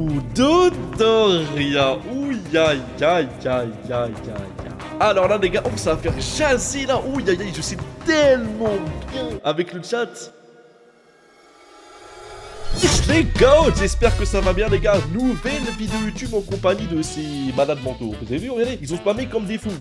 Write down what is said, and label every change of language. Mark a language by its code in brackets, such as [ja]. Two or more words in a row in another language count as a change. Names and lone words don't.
[fr] Dodoria. Ouh, ya, ya, ya, ya, ya. Alors là, les gars, ça va faire chasser là. Ouh, ya, ya, je sais tellement bien avec le chat. Les gars, j'espère que ça va bien les gars. Nouvelle vidéo YouTube en compagnie de ces malades mentaux. Vous avez vu, regardez, ils ont spammé comme des fous.